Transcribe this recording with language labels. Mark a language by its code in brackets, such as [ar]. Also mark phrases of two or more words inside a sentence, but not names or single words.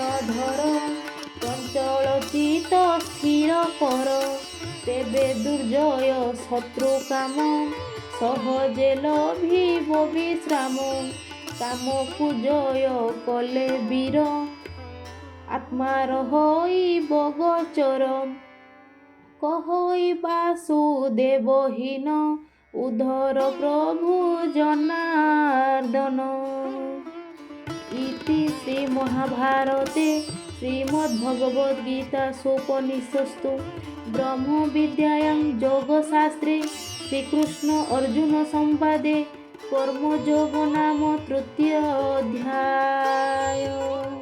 [or] ଧର ଚଞ୍ଚଳ ଚିତ ସ୍ଥିର କର ତେବେ ଦୁର୍ଜୟ ଶତ୍ରୁ କାମ ସହଜେ ଲଭିବ ବିଶ୍ରାମ କାମକୁ ଜୟ କଲେ ବୀର ଆତ୍ମାର ହୋଇବ ଗୋଚର କହଇ ବାସୁଦେବହୀନ ଉଦ୍ଧର ପ୍ରଭୁ ଜନାର୍ଦ୍ଦନ। [sa] इति श्रीमहाभारते श्रीमद्भगवद्गीतासूपनिषत्सु ब्रह्मविद्यायां योगशास्त्रे श्रीकृष्ण अर्जुन संवादे कर्मयोग नाम तृतीय अध्याय।